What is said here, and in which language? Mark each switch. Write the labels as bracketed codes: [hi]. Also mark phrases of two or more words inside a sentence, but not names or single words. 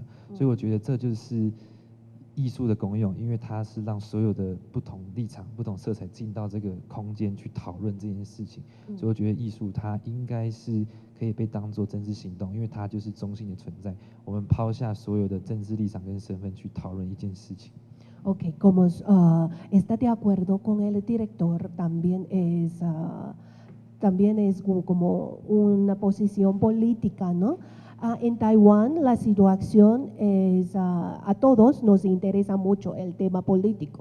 [zh] 所以我觉得这就是艺术的功用，因为它是让所有的不同立场、不同色彩进到这个空间去讨论这件事情。所以我觉得艺术它应该是可以被当作政治行动，因为它就是中性的存在。我们抛下所有的政治立场跟身份去讨论一件事情。 [es] Ok, como está de acuerdo con el director, también es como una posición política, ¿no? En Taiwán la situación es, a todos nos interesa mucho el tema político.